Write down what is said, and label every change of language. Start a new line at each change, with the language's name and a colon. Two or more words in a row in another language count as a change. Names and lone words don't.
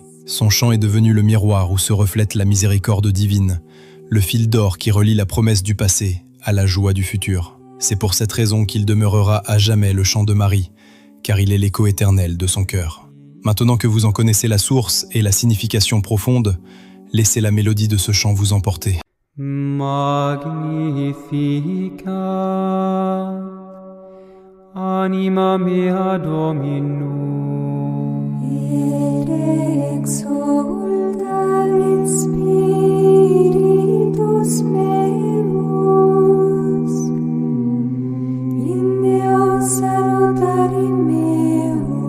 French: Son chant est devenu le miroir où se reflète la miséricorde divine, le fil d'or qui relie la promesse du passé à la joie du futur. C'est pour cette raison qu'il demeurera à jamais le chant de Marie, car il est l'écho éternel de son cœur. Maintenant que vous en connaissez la source et la signification profonde, laissez la mélodie de ce chant vous emporter.
Latin: Magnificat anima mea Dominum, et exulta in spiritus meus, in Deo salutari meo,